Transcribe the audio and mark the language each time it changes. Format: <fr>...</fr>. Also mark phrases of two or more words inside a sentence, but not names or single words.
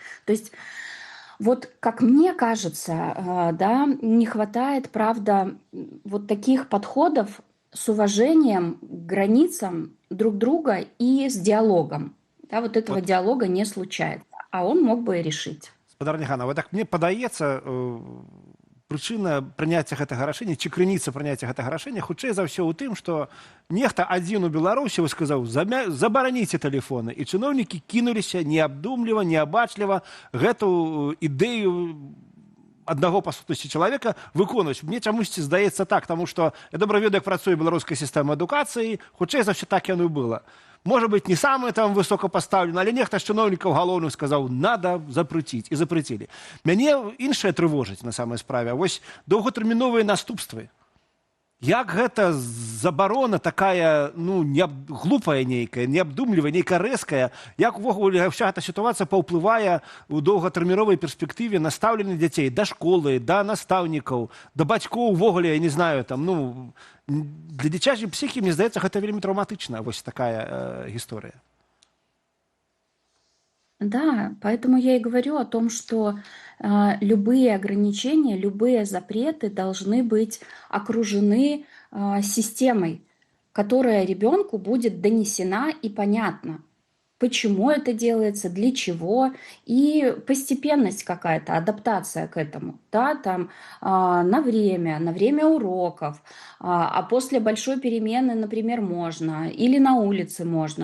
<ru>То есть вот, как мне кажется, да, не хватает, правда, вот таких подходов с уважением к границам друг друга и с диалогом. Да, вот этого диалога не случается, а он мог бы и решить.</ru> <be>Спадарня Ганна, вот так мне падаецца, прычына прыняцця гэтага рашэння ці крыніца прыняцця гэтага рашэння хутчэй за ўсё ў тым, што нехта адзін у Беларусі сказаў: забараніце тэлефоны, і чыноўнікі кінуліся неабдумліва, неабачліва гэту ідэю аднаго па сутнасці чалавека выконваць. Мне чамусьці здаецца так, таму што я добра ведаю, як працуе беларуская сістэма адукацыі, хутчэй за ўсё так яно і было.</be> <ru>Может быть, не самое там высоко поставлено,</ru> <be>але нехта з чыноўнікаў галоўных сказаў, надо запрэціць, і запрэцілі. Мяне іншае трывожыць на самай справе, а вось доўгатэрміновыя наступствы. Як гэта забарона такая, ну, глупая нейкая, неабдумлівая, нейкая рэзкая, як увогуле</be> <ru>вся эта</ru> <be>сітуацыя паўплывае ў доўгатэрміновай перспектыве на стаўленне дзяцей да школы, да настаўнікаў, да бацькоў увогуле, я не знаю, там, ну, для дзіцячай псіхікі, мне здаецца, гэта вельмі траўматычна, вось такая гісторыя. Да,</be> <ru>поэтому я и говорю о том, что любые ограничения, любые запреты должны быть окружены системой, которая ребенку будет донесена и понятна, почему это делается, для чего, и постепенность какая-то, адаптация к этому, да, там на время уроков, а после большой перемены, например, можно, или на улице можно.</ru>